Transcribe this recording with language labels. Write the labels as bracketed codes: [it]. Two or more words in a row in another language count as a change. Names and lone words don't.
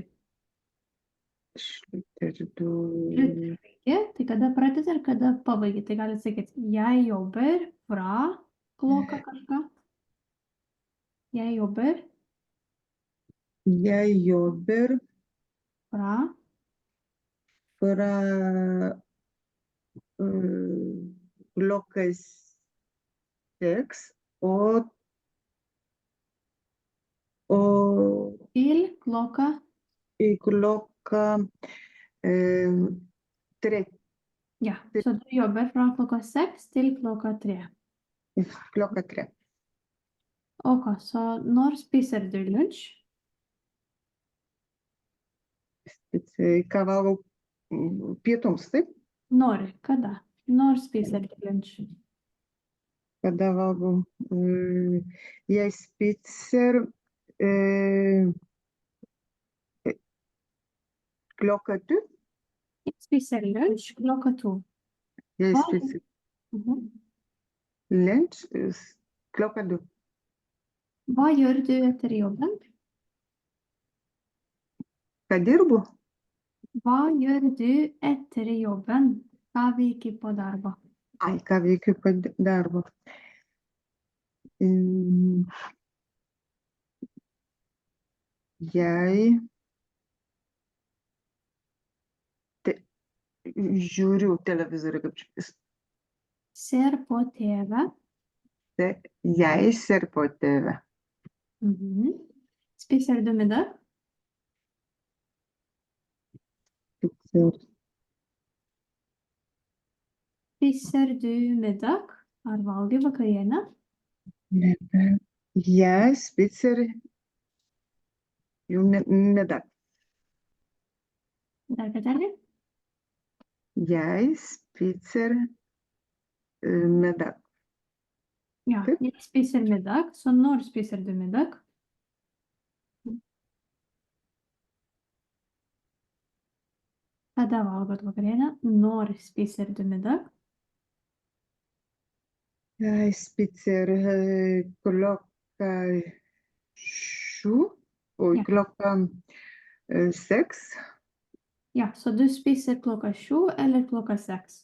[no] Slutter du Slutter, [lt] tai kada pradedi ir kada pabaigi. Tai gali sakyti, [no] jeg jobber fra klokka kažką. Jeg jobber Jeg jobber fra fra klokka 6 og til klokka klokka 3. Ja, så du jobber fra klokka 6 til klokka 3. Klokka 3. Ok, så når spiser du lunsj? [lt] Ką valgau pietums, taip? [no] Når? Kada? Når spiser du lunsj? [lt] Kada valgau? [no] Jeg spiser klokka 2. Jeg spiser lunsj klokka 2. Jeg Hva? spiser Mhm. lunsj klokka 2. Hva gjør du etter jobben? [lt] Ką dirbu? [no] Hva gjør du etter jobben? [lt] Ką veiki po darbo? Ai, ką veikiu po darbo. Jei žiūriu televizorių, kaip čia. [no] Ser på TV. Jei ser på TV. Mhm. Spiser du middag? Spiser du middag? [lt] Ar valgai vakarienę? [no] Jei spiser jau middag. [lt] Dar kartelį? [no] Jei spiser middag. Ja, [lt] Taip. [no] jeg spiser middag. Så når spiser du middag? [lt] Kada valgot vakarienę? [no] Når spiser du middag? Jei spiser klokka 7 og Ja. klokka 6. Ja, så du spiser klokka 7 eller klokka 6.